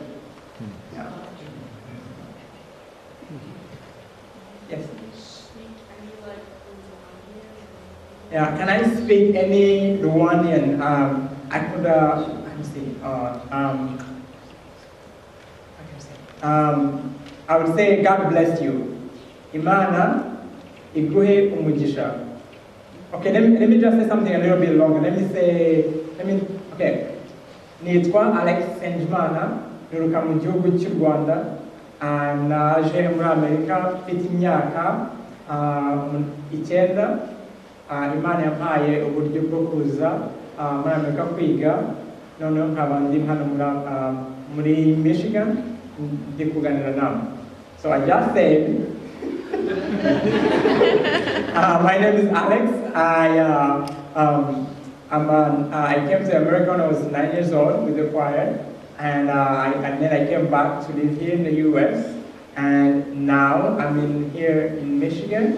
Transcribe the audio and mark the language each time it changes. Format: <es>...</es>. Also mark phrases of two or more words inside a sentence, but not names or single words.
<en>Yeah. Yes. Yeah, can I speak any Rwandan? I could, let me see. I would say, God bless you.</en> <rw>Imana, iguhe umugisha.</rw> <en>Okay, let me just say something a little bit longer. Okay.</en> <rw>Nitwa Nsengimana, niruka mu gihugu cy'u Rwanda. Naje muri Amerika mfite imyaka 9. Imana yampaye uburyo bwo kuza muri Amerika kwiga, noneho nkaba ndi hano muri Michigan ndi kuganira nawe.</rw> <en>So I just said, my name is Alex. I came to America when I was 9 years old with the choir, and then I came back to live here in the U.S. And now I'm here in Michigan.</en>